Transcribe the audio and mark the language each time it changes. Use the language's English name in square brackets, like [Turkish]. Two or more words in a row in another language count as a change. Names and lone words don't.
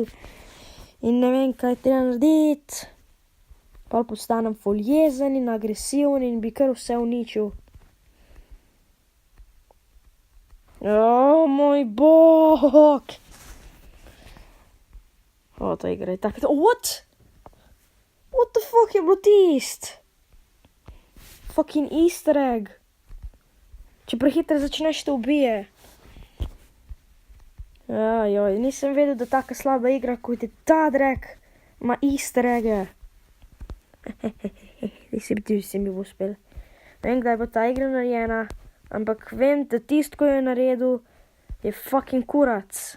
[Slovenian] In ne vem, kaj treba narediti. Pa postanem ful jezen in agresiven in bi kar vse uničil. Moj bog! Ta igra je tako... [English] What? What the fuck [Slovenian] je bilo tist? [English] Fucking easter egg. [Slovenian] Če prehitro začneš, te ubije. Nisem vedel, da taka slaba igra, kot je ta drek, ima [English] easter egge. [Slovenian] Si mi bo uspel. Vem, kdaj bo ta igra narejena, ampak vem, da tist, ko je naredil, je fucking kurac.